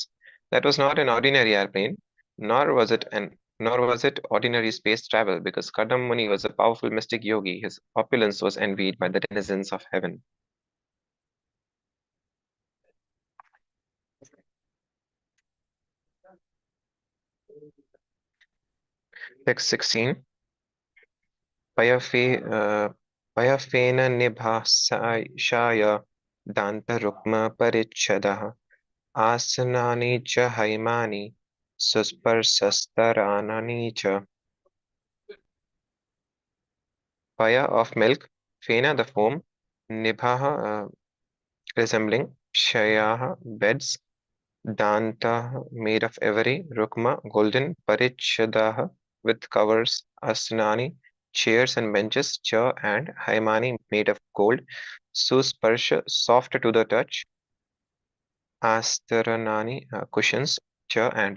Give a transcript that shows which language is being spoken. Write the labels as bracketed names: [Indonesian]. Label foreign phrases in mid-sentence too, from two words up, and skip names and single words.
[English] That was not an ordinary airplane, nor was it an Nor was it ordinary space travel, because Kadam Muni was a powerful mystic yogi. His opulence was envied by the denizens of heaven. Text 16. [Sanskrit] Payafena nibhashaya danta rukma parichadaha asanani cha haimani susparsastaranani cha. [English] Paya of milk, Fena the foam, Nibhaha resembling, Shayaha beds, Danta made of ivory, Rukma golden, Parichadaha with covers, Asnani chairs and benches, Cha and Haimani made of gold, Susparsha soft to the touch, Astaranani cushions, Cha and.